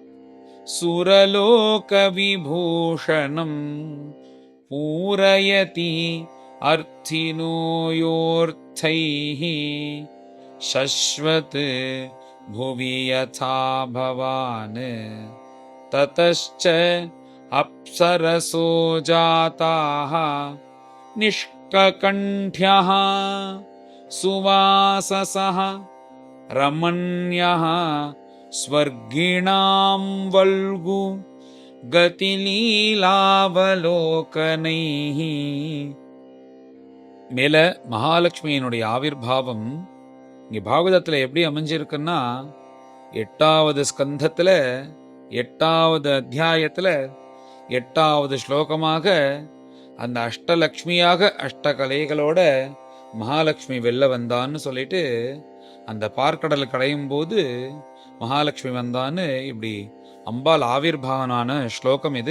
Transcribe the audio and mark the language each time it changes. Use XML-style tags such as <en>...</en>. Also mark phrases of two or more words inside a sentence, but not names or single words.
<sa>सुरलोकविभूषणं पूरयति अर्थिनो योऽर्थैः शश्वत् भुवि यथा भवान् ततश्च अप्सरसो जाताः निष्ककण्ठ्यः सुवाससः रमण्यः स्वर्गिणां वल्गु गतिलीलावलोकनैः.</sa> <ta>மேல மகாலட்சுமியினுடைய ஆவிர்பாவம் இங்கே பாகவதத்தில் எப்படி அமைஞ்சிருக்குன்னா, 8வது ஸ்கந்தத்தில் 8வது அத்தியாயத்தில் 8வது ஸ்லோகமாக அந்த அஷ்டலக்ஷ்மியாக அஷ்டகலைகளோட மகாலட்சுமி வெளில வந்தான்னு சொல்லிட்டு அந்த பார்க்கடல் கடையும் போது மகாலட்சுமி வந்தான்னு இப்படி அம்பாள் ஆவிர்பாவனான ஸ்லோகம் இது.</ta>